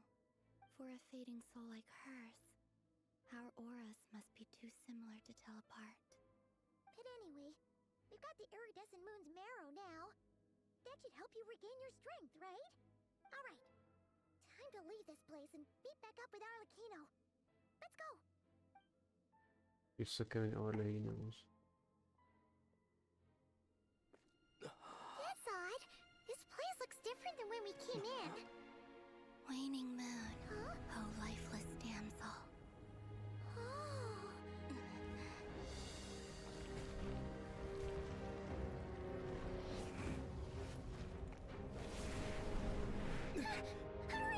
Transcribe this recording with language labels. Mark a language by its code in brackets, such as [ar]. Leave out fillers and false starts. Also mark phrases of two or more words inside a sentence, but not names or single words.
[en] For a fading soul like hers, our auras must be too similar to tell apart. But anyway, we've got the iridescent moon's marrow now. That should help you regain your strength, right? Alright, time to leave this place and meet back up with Arlecchino. Let's go! [hu] Vissza kell menni Arlecchinohoz. [en] That's odd. This place looks different than when we came in. Waning moon, Huh? O lifeless damsel. Oh. Hurry!